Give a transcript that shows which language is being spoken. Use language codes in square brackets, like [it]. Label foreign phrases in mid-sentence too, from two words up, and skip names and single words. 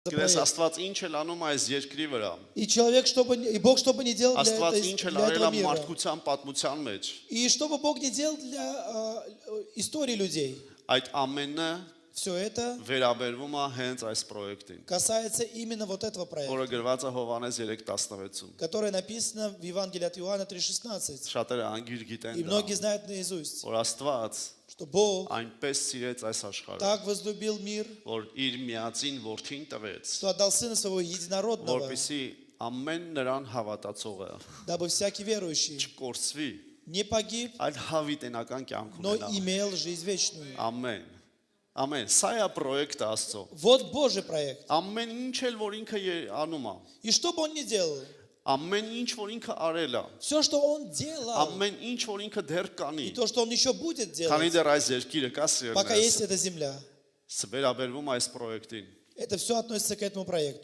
[hy] Գիտես Աստված ինչ էլ անում այս երկրի վրա։ [ru] И человек, и Бог, что бы ни делал для [hy] Աստված ինչ էլ արել [ru] этого [hy] է [ru] мира. [hy] մարդկության պատմության մեջ։ [ru] И что бы Бог ни делал для истории людей. [hy] Այդ ամենը [ru] Все это [hy] վերաբերվում է հենց այս պրոյեկտին, [ru] касается именно вот этого проекта, [hy] որը գրված է Հովհաննես 3:16-ում։ [ru] которое написано в Евангелии от Иоанна 3:16. [hy] Շատերը անգիր գիտեն [ru] И [hy] դա, [ru] многие знают наизусть, [hy] որ Աստված [ru] что Бог [hy] այնպես սիրեց այս աշխարհը, [ru] так возлюбил мир, [hy] որ իր միածին որդին տվեց, [ru] что отдал Сына Своего Единородного, [hy] որպեսզի ամեն նրան հավատացողը [ru] дабы всякий верующий [hy] չկորսվի, [ru] не погиб, [hy] այլ հավիտենական կյանք [ru] но [hy] ունենա։ [ru] имел жизнь вечную. [hy] Ամեն։ Ամեն։ Սա է պրոյեկտը Աստծո։ [ru] Вот Божий проект. [hy] Ամեն ինչ էլ որ ինքը անում է, [ru] И что бы он ни делал, [hy] ամեն ինչ որ ինքը արել է, [ru] все, что он делал, [hy] ամեն ինչ որ ինքը դեռ կանի, [ru] и то, что он еще будет [hy] քանի [ru] делать, [hy] դեռ այս երկիրը կա [ru] пока есть [hy] սիրելիներ, [ru] эта земля, [hy] վերաբերվում այս պրոյեկտին։ [ru] это все относится к этому проекту.